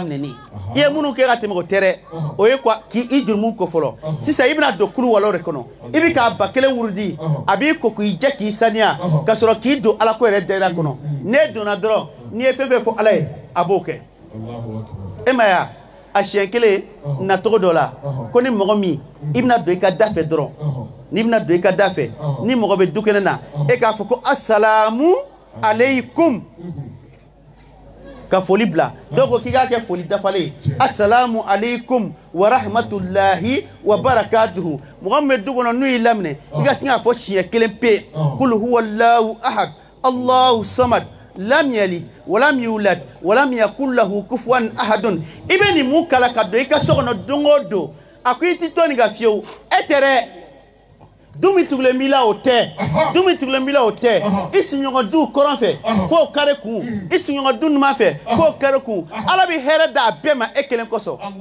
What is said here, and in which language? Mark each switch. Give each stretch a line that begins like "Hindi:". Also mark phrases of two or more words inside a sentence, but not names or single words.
Bambara: le daminɛnen i ye minnu kɛ ka tɛmɛ o tɛ dɛ o ye quoi k'i jurumu ko fɔlɔ sisan i bɛna don kulu walaw de kɔnɔ i bɛ k'a ba kelen wurudi a b'i ko k'i jɛ k'i saniya ka sɔrɔ k'i don ala ko yɛrɛ dayiran kɔnɔ n'e donna dɔrɔn n'i ye fɛn fɛn fɔ ala ye a b'o kɛ e ma ya a siɲɛ kelen na cogo dɔ la ko ni mɔgɔ min i bɛna don i ka da fɛ dɔrɔn n'i bɛna don i ka da fɛ ni mɔgɔ bɛ du kɛnɛ na e k'a fɔ ko
Arabic: السلام عليكم
Bambara: ka foli bila dɔw ko k'i k'a kɛ foli dafalen
Arabic: السلام عليكم ورحمة الله وبركاته
Bambara: mɔgɔ min bɛ du kɔnɔ n'u y'i laminɛ i ka sin k'a fɔ siɲɛ kelen pe
Arabic: قل هو الله أحد الله الصمد لم يلد ولم يولد ولم يكن له كفوا أحد
Bambara: i bɛ nin mun kala ka don i ka so kɔnɔ don o don a ko i ti to nin ka fiyewu e tɛ dɛ dumi tugulen b'i la o tɛ dumi tugulen b'i la o tɛ i siɲɔgɔn du kɔrɔn fɛ f'o kari kun i siɲɔgɔn du numan fɛ f'o kari kun ala bɛ hɛrɛ d'a bɛɛ ma e kelen kosɔn